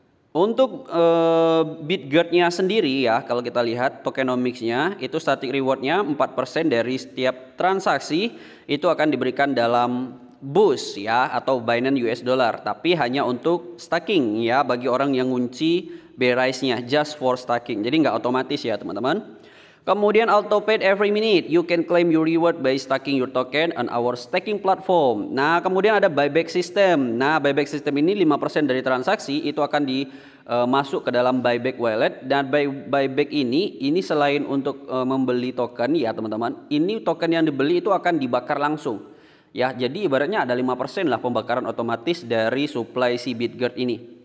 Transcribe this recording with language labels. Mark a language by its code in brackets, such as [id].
[id] Untuk Bitgert-nya sendiri ya, kalau kita lihat tokenomics-nya itu static reward-nya 4% dari setiap transaksi itu akan diberikan dalam BUS ya atau Binance US Dollar, tapi hanya untuk staking ya bagi orang yang ngunci Brise-nya [en] just for staking. [id] Jadi nggak otomatis ya teman-teman. Kemudian [en] auto paid every minute. You can claim your reward by staking your token on our staking platform. [id] Nah, kemudian ada buyback system. Nah, buyback system ini 5% dari transaksi itu akan masuk ke dalam buyback wallet, dan buyback ini selain untuk membeli token ya teman-teman. Ini token yang dibeli itu akan dibakar langsung. Ya, jadi ibaratnya ada 5% lah pembakaran otomatis dari supply si Bitgert ini.